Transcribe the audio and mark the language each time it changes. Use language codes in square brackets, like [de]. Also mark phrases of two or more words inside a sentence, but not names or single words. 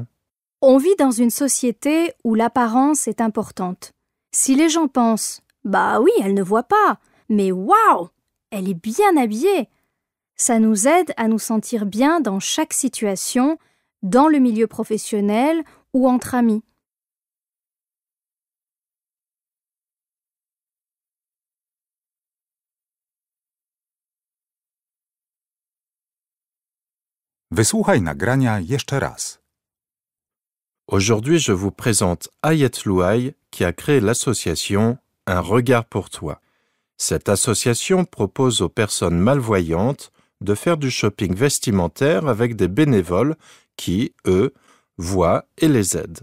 [fr] On vit dans une société où l'apparence est importante. Si les gens pensent « Bah oui, elle ne voit pas, mais waouh, elle est bien habillée !» Ça nous aide à nous sentir bien dans chaque situation, dans le milieu professionnel ou entre amis. [pl] Wysłuchaj nagrania jeszcze raz. [fr] Aujourd'hui, je vous présente Ayet Louaï qui a créé l'association Un regard pour toi. Cette association propose aux personnes malvoyantes de faire du shopping vestimentaire avec des bénévoles qui, eux, voient et les aident.